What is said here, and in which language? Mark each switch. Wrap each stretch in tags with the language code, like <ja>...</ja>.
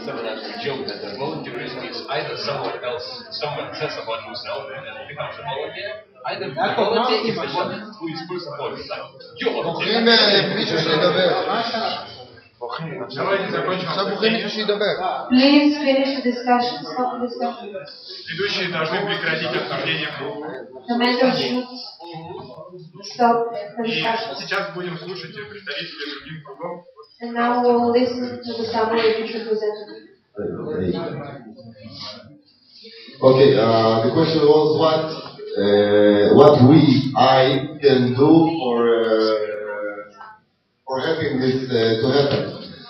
<en>Someone actually joked that the volunteerism is either someone says about himself and then becomes a volunteer, either the volunteer is the one who is first of all like, you're volunteer.</en> <ru>Давайте закончим.</ru> <en>Please finish the discussion. Stop the discussion.</en> <ru>Ведущие должны прекратить обсуждение.</ru> <en>The mentor should stop the</en> <ru>И</ru> <en>discussion.</en> <ru>сейчас будем слушать представителей других кругов.</ru> <en>And now we will listen to the summary of each representative. Okay, the question was what I can do for helping this to happen.</en>